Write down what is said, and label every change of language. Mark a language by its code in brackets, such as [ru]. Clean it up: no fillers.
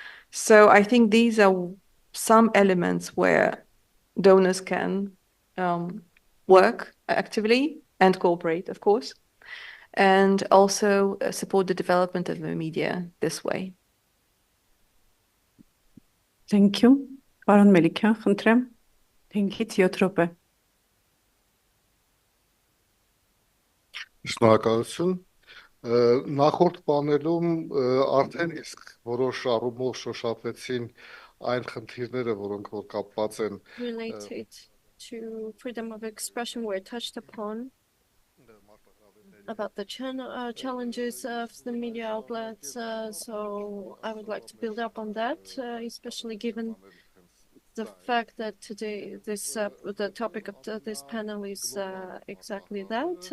[en] So I think these are some elements where donors can work actively and cooperate, of course, and also support the development of the media this way. Thank you. [hy] Պարոն Մելիքյան, խնդրեմ, 5-ից 7 րոպե։ Շնորհակալություն։ Նախորդ պանելում արդեն իսկ որոշ առումով շոշափեցին այն խնդիրները, որոնք որ կապված են [en] related to freedom of expression were touched upon about the challenges of the media outlets. So I would like to build up on that, especially given the fact that today the topic of this panel is exactly that.